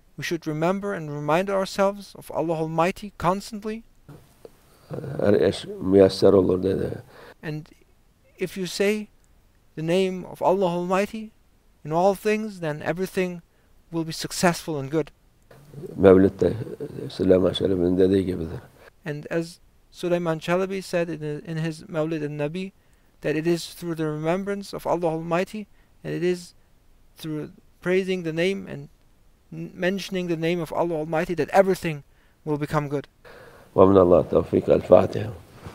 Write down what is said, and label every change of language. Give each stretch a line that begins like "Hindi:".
English: We should remember and remind ourselves of Allah Almighty constantly.
Turkish: Her iş müyesser olur dedi.
English: And if you say the name of Allah Almighty in all things, then everything will be successful and good.
Turkish: Mevlid'de Süleyman Çelebi'nin dediği gibidir.
English: And as Suleyman Chalabi said in his Mawlid al-Nabi, that it is through the remembrance of Allah Almighty, and it is through praising the name and mentioning the name of Allah Almighty that everything will become good.
Arabic: ومن الله التوفيق. الفاتحة.